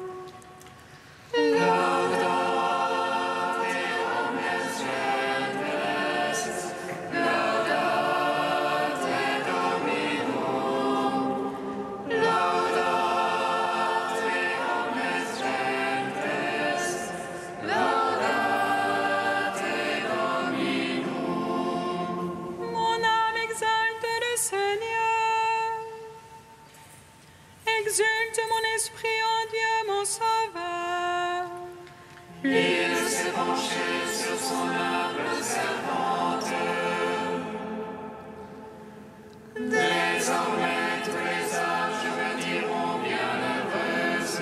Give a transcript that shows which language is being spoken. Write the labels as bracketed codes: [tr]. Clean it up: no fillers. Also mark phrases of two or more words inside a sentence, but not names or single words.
[la] Laudate omnes gentes, laudate Dominum, laudate omnes gentes, laudate Dominum. [fr] Mon âme exalte le Seigneur, exulte mon esprit en Dieu mon Sauveur. Il s'est penché sur son humble servante. Désormais tous les âges me diront bienheureuse.